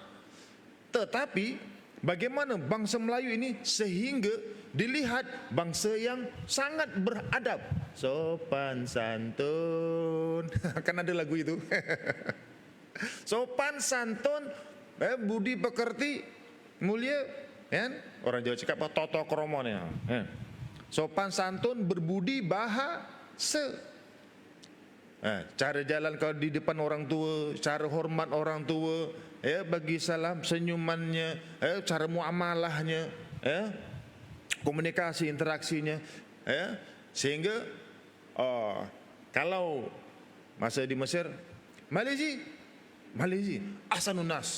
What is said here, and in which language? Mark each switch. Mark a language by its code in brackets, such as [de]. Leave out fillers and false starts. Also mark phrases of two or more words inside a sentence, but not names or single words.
[ms] Tetapi bagaimana bangsa Melayu ini sehingga dilihat bangsa yang sangat beradab, sopan santun. Kan ada lagu itu. Sopan santun, budi pekerti, mulia, kan? Orang Jawa cakap apa? [jv] Toto kromo [ms] nih. Sopan santun, berbudi bahasa. Cara jalan kalau di depan orang tua, cara hormat orang tua, bagi salam, senyumannya, cara muamalahnya, komunikasi, interaksinya, sehingga kalau masa di Mesir, Malaysia, [ar] ahsanun nas.